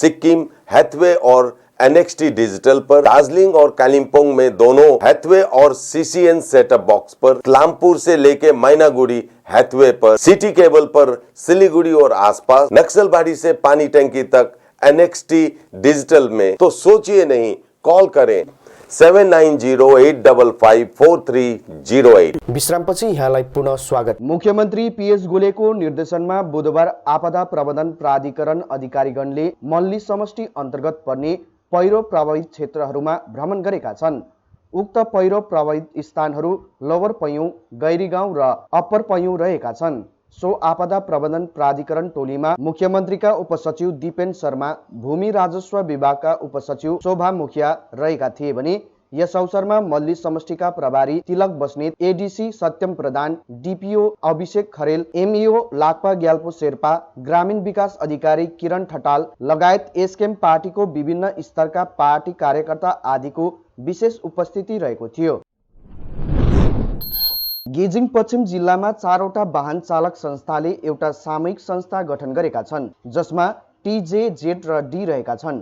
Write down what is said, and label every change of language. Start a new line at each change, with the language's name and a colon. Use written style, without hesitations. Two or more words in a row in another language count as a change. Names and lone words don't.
Hindi: सिक्किम, हैथवे और NXT डिजिटल पर, दार्जिलिंग और कालिम्पोंग में दोनों हैथवे और CCN
English: setup box
Hindi: पर, क्लामपुर से लेके मैनागुड़ी हैथवे पर, सिटी केबल पर सिलीगुड़ी और आसपास, नक्सलबाड़ी से पानी टंकी तक NXT डिजिटल में। तो सोचिए नहीं, कॉल करें 7908554308।
Nepali: विश्रामपछि यहाँलाई पुनः स्वागत। मुख्यमन्त्री PS गोलेको निर्देशनमा बुधबार आपदा प्रबन्धन प्राधिकरण अधिकारीगणले मल्ली समष्टि अन्तर्गत पर्ने पहिरो प्रभावित क्षेत्रहरूमा भ्रमण गरेका छन्। उक्त पहिरो प्रभावित स्थानहरू लोवर पैयुँ, गैरी गाउँ र अप्पर पैयुँ रहेका छन्। सो आपदा प्रबन्धन प्राधिकरण टोलीमा मुख्यमन्त्रीका उपसचिव दिपेन शर्मा, भूमि राजस्व विभागका उपसचिव शोभा मुखिया रहेका थिए भने यस अवसरमा मल्ली समष्टिका प्रभारी तिलक बस्नेत, ADC सत्यम प्रधान, DPO अभिषेक खरेल, MEO लाक्पा ग्याल्पो शेर्पा, ग्रामीण विकास अधिकारी किरण ठटाल लगायत एसकेएम पार्टीको विभिन्न स्तरका पार्टी कार्यकर्ता आदिको विशेष उपस्थिति रहेको थियो। गेजिङ पश्चिम जिल्लामा 4वटा वाहन चालक संस्थाले एउटा सामूहिक संस्था गठन गरेका छन्, जसमा TJ, Z र D रहेका छन्।